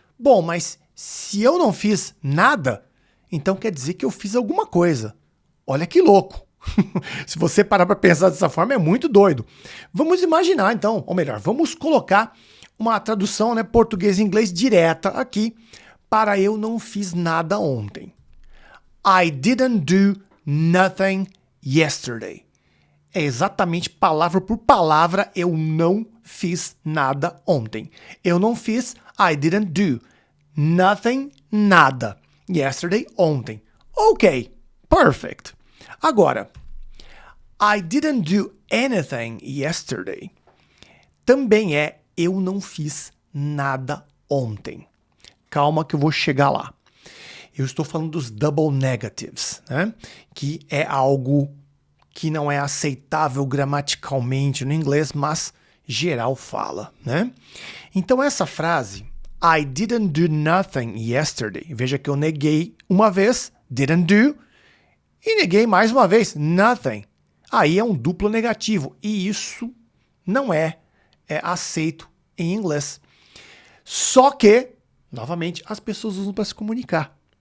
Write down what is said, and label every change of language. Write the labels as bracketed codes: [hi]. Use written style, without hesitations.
[pt] Bom, mas se eu não fiz nada, então quer dizer que eu fiz alguma coisa. Olha que louco. Se você parar para pensar dessa forma, é muito doido. Vamos imaginar então, ou melhor, vamos colocar uma tradução, né, português e inglês direta aqui para eu não fiz nada ontem. [en] I didn't do nothing yesterday. [pt] É exatamente palavra por palavra, eu não fiz nada ontem. Eu não fiz, [en] I didn't do. Nothing, [pt] nada. [en] Yesterday, ontem. Ok, perfect. Agora, I didn't do anything yesterday. [pt] Também é eu não fiz nada ontem. Calma que eu vou chegar lá. Eu estou falando dos double negatives, né? Que é algo que não é aceitável gramaticalmente no inglês, mas geral fala, né? Então essa frase, [en] I didn't do nothing yesterday. [pt] Veja que eu neguei uma vez, [en] didn't do, [pt] e neguei mais uma vez, nothing. Aí é um duplo negativo, e isso não é aceito em inglês. Só que novamente, as pessoas usam para se comunicar.